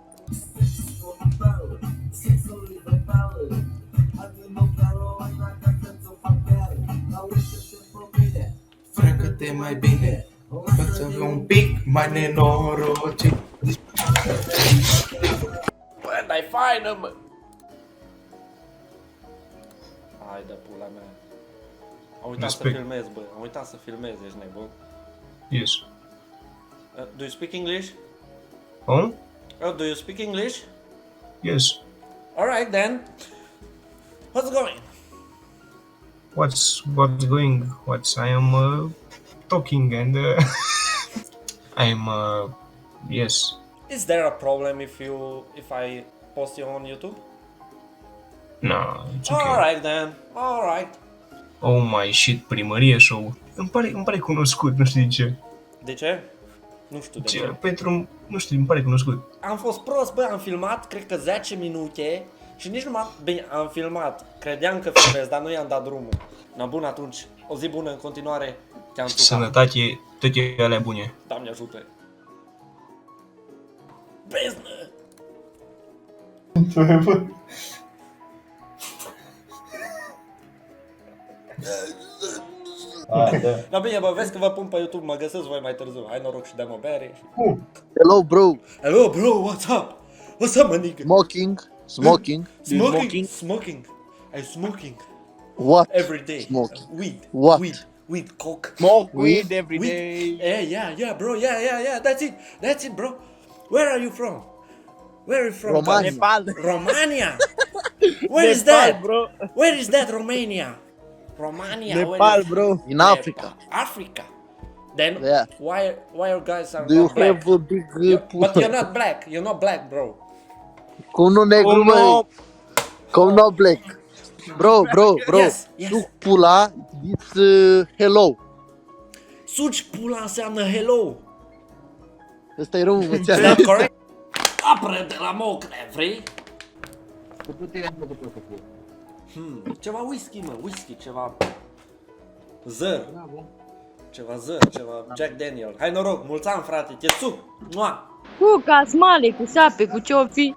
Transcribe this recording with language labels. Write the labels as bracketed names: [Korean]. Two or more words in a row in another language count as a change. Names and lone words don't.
[Romanian] Freacă-te mai bine, fă-ți un pic mai nenorocit. Bă, dai faină, mă. Hai de pula mea. Am uitat să Respect. filmez, bă. Am uitat să filmez, ești nebun. [English] Yes. Do you speak English? Oh? Do you speak English? Yes. Alright then. What's going? What's going? I am talking and I am yes. Is there a problem if I post you on YouTube? No, it's okay. Alright then. Alright. Oh my shit, [Romanian] primărie show. Îmi pare cunoscut, nu știu de ce. De ce? Nu știu de ce. Pentru, nu știu, îmi pare cunoscut. Am fost prost, bă, am filmat, cred că 10 minute și nici nu m-am... Bine, am filmat. Credeam că filmez, dar nu i-am dat drumul. Na bun, atunci, o zi bună în continuare. Te-am țucat. Sănătate, toate alea bune. Doamne ajută. Beznă! Da bine, bă, vezi că vă pun pe YouTube, mă găsesc voi mai târziu. Hai noroc și dăm o bere. [English] Hello, bro. Hello, bro, what's up? What's up, my nigga? Smoking. Smoking. I'm smoking. What? Every day. Smoking. Weed. What? Weed, coke. Smoke weed every Weed. Yeah, bro. Yeah. That's it, bro. Where are you from? Where are you from? Romania. Romania. Where is that? bro. Where is that, Romania? Romania. where Nepal, is- bro. In Africa. Africa. Then Yeah. why you guys are Do you not black? have a big But you're not black. You're not black, bro. [Romanian] Cum nu negru, măi? Cum nu black? Bro. [English] Yes. [Romanian] Suc pula, [English] it's hello. [Romanian] Suci pula înseamnă hello. Ăsta e român, [English] Is that correct? [Romanian] Apre de la mocre, vrei? Ceva whisky, mă, ceva zăr. Ceva Jack Daniel. Hai noroc, mulți ani, frate, te țuc. Mua! Cu casmale, cu sape, cu ce-o fi.